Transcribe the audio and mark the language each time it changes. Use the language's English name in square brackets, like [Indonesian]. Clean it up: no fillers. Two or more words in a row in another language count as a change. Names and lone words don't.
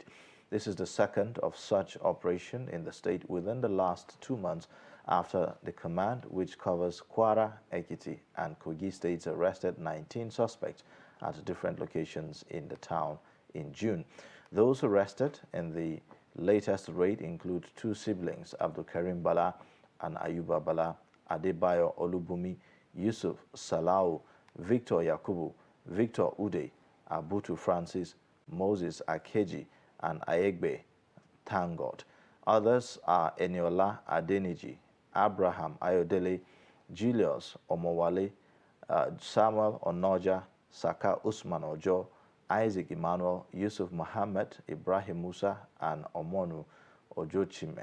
[English] This is the second of such operation in the state within the last 2 months after the command, which covers Kwara, Ekiti, and Kogi states, arrested 19 suspects at different locations in the town in June. Those arrested in the latest raid include 2 siblings, Abdul Karim Bala and Ayuba Bala, Adebayo Olubumi, Yusuf Salau, Victor Yakubu, Victor Ude, Abutu Francis, Moses Akeji, and Ayegbe Tangot. Others are Eniola Adeniji, Abraham Ayodele, Julius Omowale, Samuel Onoja, Saka Usman Ojo, Isaac Emmanuel, Yusuf Muhammad, Ibrahim Musa, and Omonu Ojochime.